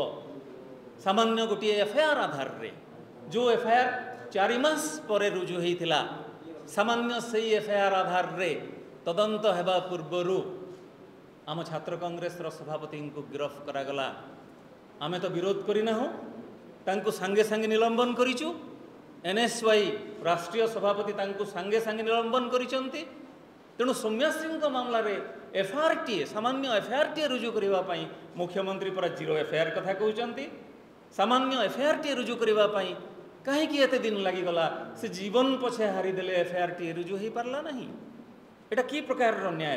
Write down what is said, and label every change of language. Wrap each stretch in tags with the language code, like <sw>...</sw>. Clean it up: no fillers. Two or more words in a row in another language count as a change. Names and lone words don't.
<or>ସାମାନ୍ୟ ଗୋଟେ ଏଫଆଇଆର ଆଧାର ରେ ଯୋ ଏଫଆଇଆର 4 ମାସ ପରେ ରୁଜୁ ହୋଇଥିଲା ସାମାନ୍ୟ ସେ ଏଫଆଇଆର ଆଧାର ରେ ତଦନ୍ତ ହେବା ପୂର୍ବରୁ ଆମ ଛାତ୍ର କଂଗ୍ରେସ ସଭାପତି କୁ ଗିରଫ କରାଗଲା। ଆମେ ତୋ ବିରୋଧ କରିନା ହୋ ତାଙ୍କୁ ସାଙ୍ଗେ ସାଙ୍ଗେ ନିଲମ୍ବନ କରିଛୁ। ଏନଏସୱାଇ ରାଷ୍ଟ୍ରୀୟ ସଭାପତି ତାଙ୍କୁ ସାଙ୍ଗେ ସାଙ୍ଗେ ନିଲମ୍ବନ କରିଛନ୍ତି। ତେଣୁ ସୌମ୍ୟଶ୍ରୀ ମାମଲା ରେ ଏଫଆଇଆର ସାମାନ୍ୟ ଏଫଆଇଆର ରୁଜୁ କରିବା ପାଇଁ ମୁଖ୍ୟମନ୍ତ୍ରୀ ପର 0 ଏଫଆଇଆର କଥା କହୁଛନ୍ତି। ସାମାନ୍ୟ ଏଫଆଇଆର ରୁଜୁ କରିବା ପାଇଁ କାହିଁ ଏତେ ଦିନ ଲାଗିଗଲା ସେ ଜୀବନ ପଛେ ହାରିଦେଲେ ଏଫଆଇଆର ରୁଜୁ ହୋଇ ପାରିଲା ନାହିଁ। ଏଟା କି ପ୍ରକାର ନ୍ୟାୟ?</or>